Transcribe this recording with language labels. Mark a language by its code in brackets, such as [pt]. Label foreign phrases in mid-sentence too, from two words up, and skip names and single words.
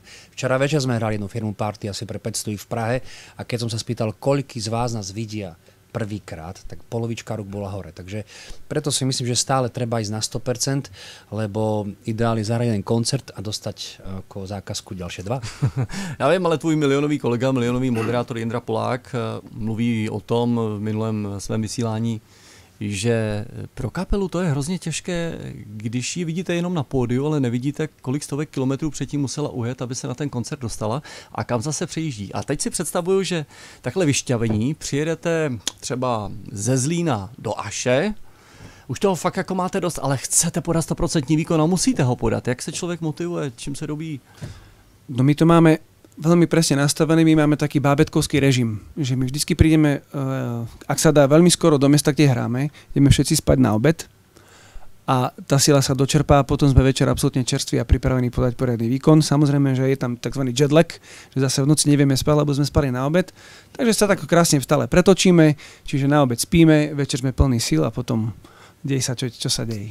[sk] Včera večer sme hrali jednu firmu party asi pre 500 v Prahe a keď som sa spýtal, koľký z vás nás vidia prvýkrát, tak polovička rúk bola hore. Takže preto si myslím, že stále treba ísť na 100%, lebo ideálne zahrať jeden koncert a dostať ako zákazku ďalšie 2. [cs] Já vím, ale tvůj milionový kolega, milionový moderátor Jindra Polák mluví o tom v minulém svém vysílání, že pro kapelu to je hrozně těžké, když ji vidíte jenom na pódiu, ale nevidíte, kolik stovek kilometrů předtím musela ujet, aby se na ten koncert dostala a kam zase přejíždí. A teď si představuju, že takhle vyšťavení přijedete třeba ze Zlína do Aše, už toho fakt jako máte dost, ale chcete podat 100% výkon a musíte ho podat. Jak se člověk motivuje, čím se dobí? [sk] No my to máme veľmi presne nastavený, my máme taký bábätkovský režim, že my vždycky prídeme, ak sa dá veľmi skoro do mesta, kde hráme, ideme všetci spať na obed a tá sila sa dočerpá a potom sme večer absolútne čerství a pripravení podať poriadny výkon. Samozrejme, že je tam tzv. [en] Jet lag, [sk] že zase v noci nevieme spať, lebo sme spali na obed, takže sa tak krásne stále pretočíme, čiže na obed spíme, večer sme plní síl a potom deje sa, čo sa deje.